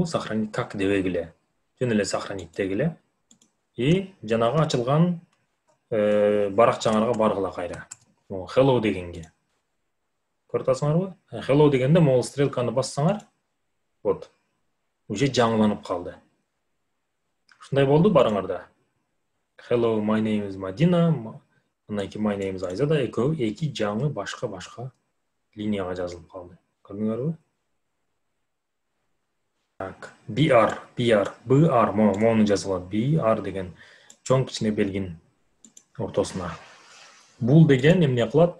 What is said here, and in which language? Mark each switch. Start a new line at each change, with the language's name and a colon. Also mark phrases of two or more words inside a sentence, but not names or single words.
Russian: Сохранить как
Kyrgyz: дебегиле. Жөн эле сохранить дегиле. И жанагы ачылган баракчаңарга баргыла кайра. Hello дегенге. Көрүп атасыңарбы? Hello дегенде могул стрелканы бассаңар, вот. Уже жаңыланып калды. Ушундай болду барыңарда.
English: Hello, my name is Madina.
Kyrgyz: Андан кийин
English: my name is
Kyrgyz: Айзада, эки жаңы башка линияга жазылып калды. Көрдүңөрбү? Так, BR, мону жазылат. BR деген чоң кичине белгин ортосуна. Бул деген эмне кылат?